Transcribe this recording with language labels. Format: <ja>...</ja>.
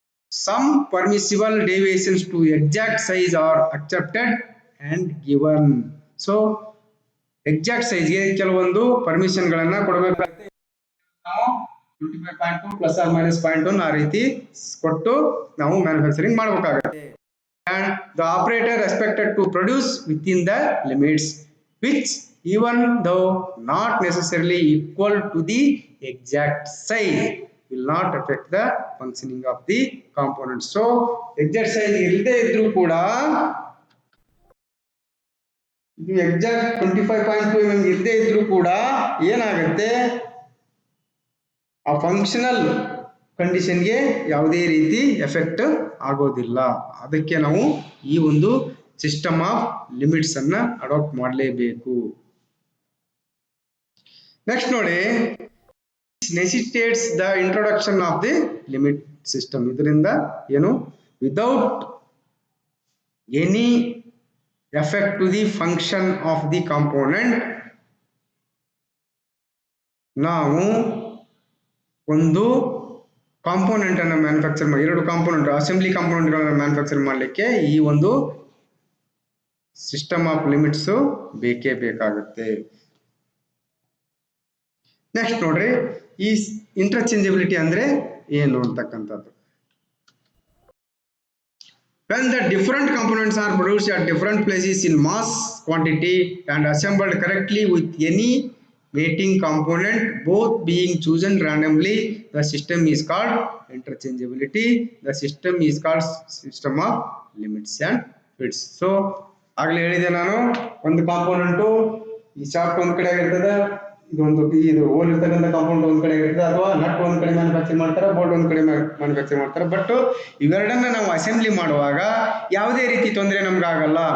<en>some permissible deviations to exact size are accepted and given. So exact size</en> <kn>ಗೆ ಕೆಲವೊಂದು permission ಗಳನ್ನ ಕೊಡಬೇಕಾಗುತ್ತೆ. ನಾವು 25.2 ಪ್ಲಸ್ ಆರ್ ಮೈನಸ್ 0.1 ಆ ರೀತಿ ಕೊಟ್ಟು ನಾವು ಮ್ಯಾನುಫ್ಯಾಕ್ಚರಿಂಗ್ ಮಾಡಬೇಕಾಗುತ್ತೆ.</kn> <en>And the operator expected to produce within the limits which even though not necessarily equal to the exact size will not affect the functioning of the component. So exact size</en> <kn>ಇಲ್ಲದೆ ಇದ್ರೂ ಕೂಡ ಇದು exact 25.2 mm ಇಲ್ಲದೆ ಇದ್ರೂ ಕೂಡ ಏನಾಗುತ್ತೆ, ಆ functional ಕಂಡೀಷನ್ಗೆ ಯಾವುದೇ ರೀತಿ ಎಫೆಕ್ಟ್ ಆಗೋದಿಲ್ಲ. ಅದಕ್ಕೆ ನಾವು ಈ ಒಂದು ಸಿಸ್ಟಮ್ ಆಫ್ ಲಿಮಿಟ್ಸ್ ಅನ್ನ ಅಡಾಪ್ಟ್ ಮಾಡಲೇಬೇಕು. ನೆಕ್ಸ್ಟ್ ನೋಡಿ,</kn> <en>necessitates the introduction of the limit system.</en> <kn>ಇದರಿಂದ ಏನು,</kn> <en>without any effect to the function of the component</en> <kn>ನಾವು ಒಂದು ಕಾಂಪೋನೆಂಟ್ ಅನ್ನು ಮ್ಯಾನುಫ್ಯಾಕ್ಚರ್ ಮಾಡಿ, 2 ಕಾಂಪೋನೆಂಟ್ ಅಸೆಂಬ್ಲಿ ಕಾಂಪೋನೆಂಟ್ಗಳನ್ನು ಮ್ಯಾನುಫ್ಯಾಕ್ಚರ್ ಮಾಡಲಿಕ್ಕೆ ಈ ಒಂದು ಸಿಸ್ಟಮ್ ಆಫ್ ಲಿಮಿಟ್ಸ್ ಬೇಕೇ ಬೇಕಾಗುತ್ತೆ. ನೆಕ್ಸ್ಟ್ ನೋಡ್ರಿ, ಈ ಇಂಟರ್ಚೇಂಜಬಿಲಿಟಿ ಅಂದ್ರೆ ಏನು ಅಂತಕ್ಕಂಥದ್ದು.</kn> <en>When the different components are produced at different places in mass quantity and assembled correctly with any mating component both being chosen randomly, the system is called interchangeability. The system is called system of limits and fits.</en> <kn>So ಆಗಲೇ ಹೇಳಿದೆ ನಾನು, ಒಂದು component ಈ shaft ಒಂದ್ ಕಡೆ ಆಗಿರ್ತದೆ, ಇದು hole ಇರ್ತಕ್ಕಂಥ ಕಾಂಪೌಂಡ್ ಒಂದ್ ಕಡೆ ಇರ್ತದೆ, ಅಥವಾ ನಟ್ ಒಂದ್ ಕಡೆ ಮ್ಯಾನುಫ್ಯಾಕ್ಚರ್ ಮಾಡ್ತಾರೆ, ಬೋಲ್ಟ್ ಒಂದ್ ಕಡೆ ಮ್ಯಾನುಫ್ಯಾಕ್ಚರ್ ಮಾಡ್ತಾರೆ. ಬಟ್ ಇವೆರಡನ್ನ ನಾವು ಅಸೆಂಬ್ಲಿ ಮಾಡುವಾಗ ಯಾವುದೇ ರೀತಿ ತೊಂದರೆ ನಮ್ಗೆ ಆಗಲ್ಲ.</kn>